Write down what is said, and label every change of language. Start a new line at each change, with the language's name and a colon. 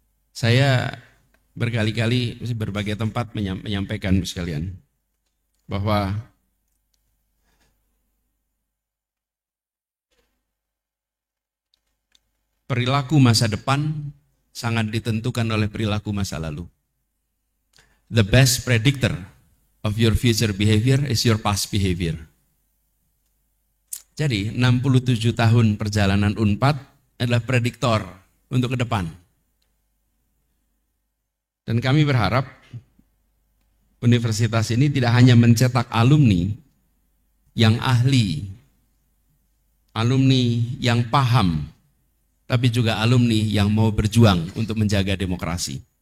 Indonesian: Saya berkali-kali berbagai tempat menyampaikan sekalian bahwa perilaku masa depan sangat ditentukan oleh perilaku masa lalu.
English: the best predictor of your future behavior is your past behavior.
Indonesian: Jadi 67 tahun perjalanan Unpad adalah prediktor untuk ke depan. Dan kami berharap universitas ini tidak hanya mencetak alumni yang ahli, alumni yang paham, tapi juga alumni yang mau berjuang untuk menjaga demokrasi.